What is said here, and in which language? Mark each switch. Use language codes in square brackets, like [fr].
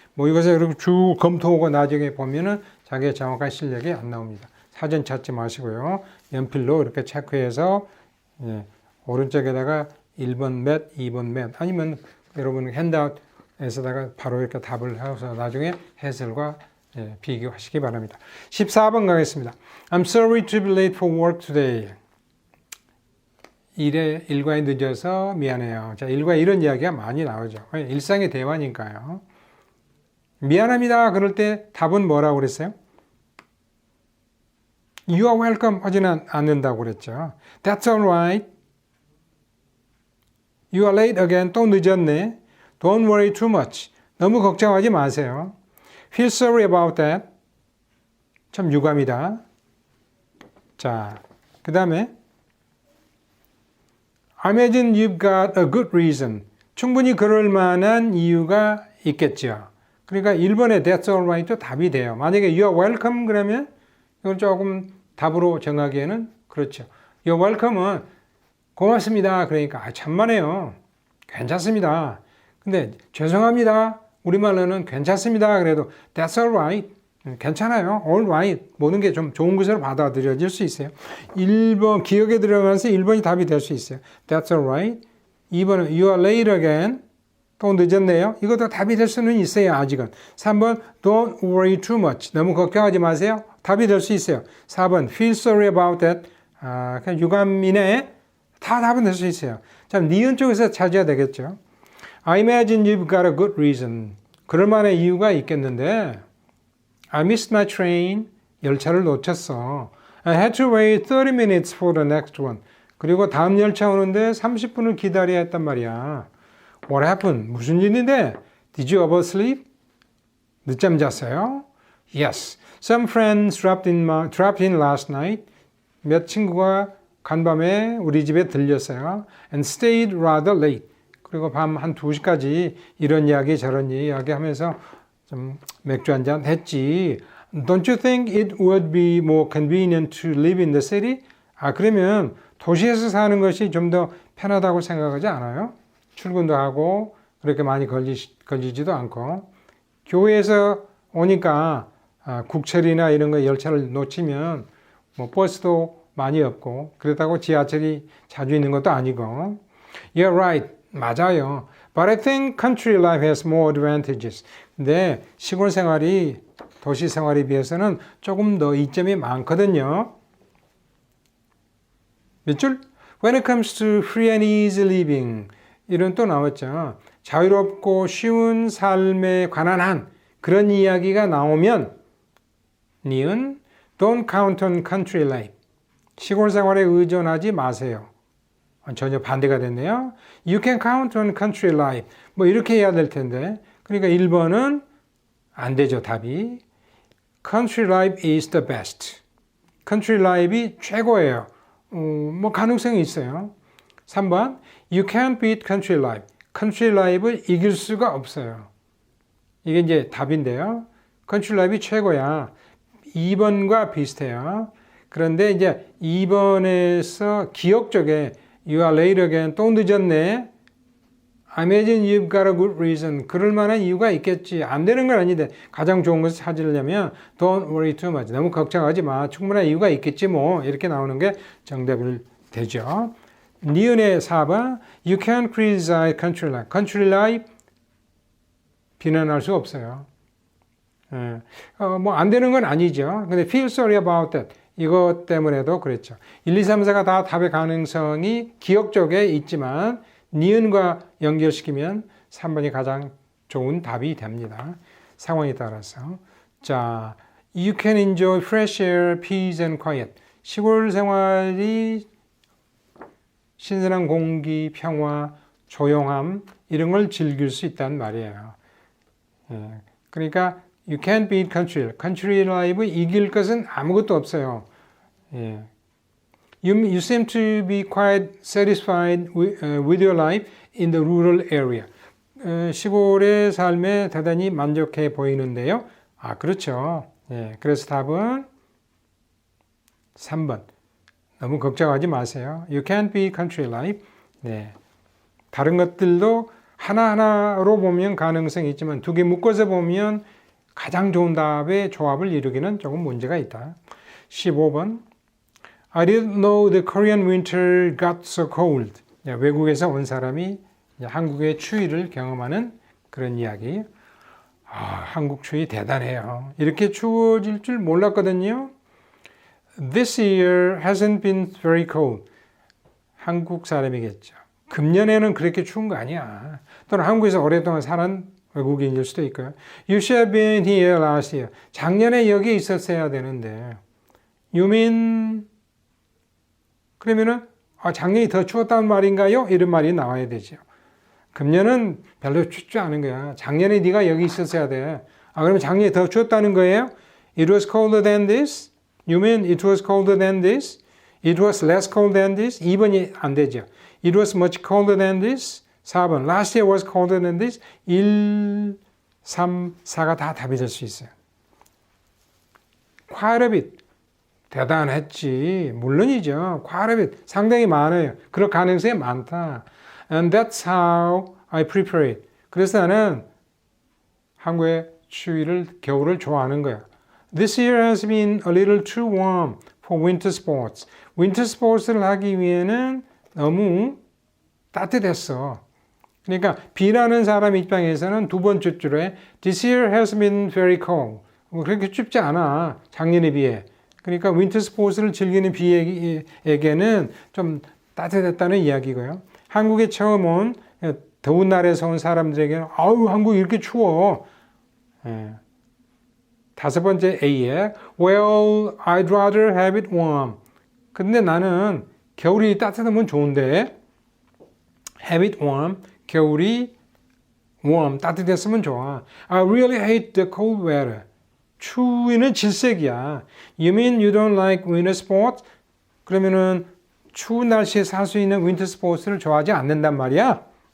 [ko] 모의고사 이렇게 쭉 검토하고 나중에 보면은 자기의 정확한 실력이 안 나옵니다. 사전 찾지 마시고요. 연필로 이렇게 체크해서 오른쪽에다가 1번 몇, 2번 몇, 아니면 여러분 핸드아웃에서다가 바로 이렇게 답을 해서 나중에 해설과 비교하시기 바랍니다. 14번 가겠습니다. [en] I'm sorry to be late for work today. [ko] 일과에 늦어서 미안해요. 자, 일과 이런 이야기가 많이 나오죠. 일상의 대화니까요. 미안합니다. 그럴 때 답은 뭐라고 그랬어요? [en] You are welcome [ko] 하지는 않는다고 그랬죠. [en] That's all right. You are late again. [ko] 또 늦었네. [en] Don't worry too much. 너무 걱정하지 마세요. Feel sorry about that. 참 유감이다. [ko] 자, 그 다음에 [en] I imagine you've got a good reason. [ko] 충분히 그럴 만한 이유가 있겠죠. 그러니까 1번에 [en] That's all right [ko] 도 답이 돼요. 만약에 [en] You are welcome [ko] 그러면 이건 조금 답으로 정하기에는 그렇죠. [en] You're welcome [ko] 은 고맙습니다. 그러니까 천만에요. 괜찮습니다. 근데 죄송합니다. 우리말로는 괜찮습니다. 그래도 [en] That's all right. [ko] 괜찮아요. [en] All right. [ko] 모든 게 좀 좋은 것으로 받아들여질 수 있어요. 1번 기억에 들어가면서 1번이 답이 될 수 있어요. [en] That's all right. [ko] 2번은 [en] You are late again. [ko] 또 늦었네요. 이것도 답이 될 수는 있어요. 아직은. 3번 [en] Don't worry too much. [ko] 너무 걱정하지 마세요. 답이 될 수 있어요. [en] 4번 Feel sorry about that. [ko] 그냥 유감이네. 다 답은 될 수 있어요. 자, 니은 쪽에서 찾아야 되겠죠. [en] I imagine you've got a good reason. [ko] 그럴 만한 이유가 있겠는데 [en] I missed my train. [ko] 열차를 놓쳤어. [en] I had to wait 30 minutes for the next one. [ko] 그리고 다음 열차 오는데 30분을 기다려야 했단 말이야. [en] What happened? [ko] 무슨 일인데? [en] Did you oversleep? [ko] 늦잠 잤어요? [en] Yes. Some friends dropped in last night. [ko] 몇 친구가 간밤에 우리 집에 들렸어요. [en] And stayed rather late. [ko] 그리고 밤 한 2시까지 이런 이야기 저런 이야기 하면서 좀 맥주 한잔 했지. [en] Don't you think it would be more convenient to live in the city? [ko] 그러면 도시에서 사는 것이 좀 더 편하다고 생각하지 않아요? 출근도 하고 그렇게 많이 걸리지도 않고 교회에서 오니까 국철이나 이런 거 열차를 놓치면 뭐 버스도 많이 없고 그렇다고 지하철이 자주 있는 것도 아니고 [en] You're right. [ko] 맞아요. [en] But I think country life has more advantages. [ko] 근데 시골 생활이 도시 생활에 비해서는 조금 더 이점이 많거든요. 몇 줄? [en] When it comes to free and easy living. [ko] 이런 또 나왔죠. 자유롭고 쉬운 삶에 관한 한 그런 이야기가 나오면 니은 [en] Don't count on country life. [ko] 시골 생활에 의존하지 마세요. 전혀 반대가 됐네요. [en] You can count on country life. [ko] 뭐 이렇게 해야 될 텐데. 그러니까 1번은 안 되죠, 답이. [en] Country life is the best. [ko] Country life이 최고예요. 뭐 가능성이 있어요. 3번 [en] You can't beat country life. [ko] Country life을 이길 수가 없어요. 이게 이제 답인데요. Country life이 최고야. 2번과 비슷해요. 그런데 이제 2번에서 기억 쪽에 [en] You are late again. [ko] 또 늦었네. [en] I imagine you've got a good reason. [ko] 그럴 만한 이유가 있겠지. 안 되는 건 아닌데 가장 좋은 것을 찾으려면 [en] Don't worry too much. [ko] 너무 걱정하지 마. 충분한 이유가 있겠지 뭐. 이렇게 나오는 게 정답이 되죠. 니은의 4번 [en] You can't criticize country life. [ko] country life 비난할 수 없어요. 뭐 안 되는 건 아니죠. 근데 [en] feel sorry about that. [ko] 이것 때문에도 그랬죠. 1, 2, 3, 4가 다 답의 가능성이 기억 쪽에 있지만 니은과 연결시키면 3번이 가장 좋은 답이 됩니다. 상황에 따라서. 자, [en] You can enjoy fresh air, peace and quiet. [ko] 시골 생활이 신선한 공기, 평화, 조용함 이런 걸 즐길 수 있다는 말이에요. [en] 그러니까 You can't beat country. [ko] country life 이길 것은 아무것도 없어요. [en] You seem to be quite satisfied with your life in the rural area. [ko] 시골의 삶에 대단히 만족해 보이는데요. 아, 그렇죠. 그래서 답은 3번. 너무 걱정하지 마세요. [en] You can't be country life. [ko] 다른 것들도 하나하나로 보면 가능성이 있지만 두 개 묶어서 보면 가장 좋은 답의 조합을 이루기는 조금 문제가 있다. 15번. [en] I didn't know the Korean winter got so cold. [ko] 외국에서 온 사람이 한국의 추위를 경험하는 그런 이야기. 한국 추위 대단해요. 이렇게 추워질 줄 몰랐거든요. [en] This year hasn't been very cold. [ko] 한국 사람이겠죠. 금년에는 그렇게 추운 거 아니야. 또는 한국에서 오랫동안 사는 외국인일 수도 있고요. [en] You should have been here last year. [ko] 작년에 여기 있었어야 되는데. [en] You mean [ko] 그러면은 작년이 더 추웠다는 말인가요? 이런 말이 나와야 되죠. 금년은 별로 춥지 않은 거야. 작년에 네가 여기 있었어야 돼. 그러면 작년에 더 추웠다는 거예요? [en] It was colder than this? You mean it was colder than this? It was less cold than this? [ko] 2번이 안 되죠. [en] It was much colder than this? [ko] 4번. [en] Last year was colder than this? [ko] 1, 3, 4가 다 답이 될 수 있어요. [en] Quite a bit. [ko] 대단했지. 물론이죠. [en] Quite a bit. [ko] 상당히 많아요. 그럴 가능성이 많다. [en] And that's how I prepare it. [ko] 그래서 나는 한국의 추위를, 겨울을 좋아하는 거야. [en] This year has been a little too warm for winter sports. [ko] winter sports를 하기 위해는 너무 따뜻했어. 그러니까 비라는 사람 입장에서는 두 번째 줄에 [en] This year has been very cold. [ko] 그렇게 춥지 않아. 작년에 비해. 그러니까 winter sports를 즐기는 비에게는 좀 따뜻했다는 이야기고요. 한국에 처음 온 더운 나라에서 온 사람들에게는 아우 한국 이렇게 추워. 다섯 번째 A에 [en] Well, I'd rather have it warm. [ko] 근데 나는 겨울이 따뜻하면 좋은데 [en] have it warm. [ko] 겨울이 warm, 따뜻했으면 좋아. [en] I really hate the cold weather. [ko] 추위는 질색이야. [en] You mean you don't like winter sports? [ko] 그러면은 추운 날씨에 살 수 있는 winter sports를 좋아하지 않는단 말이야?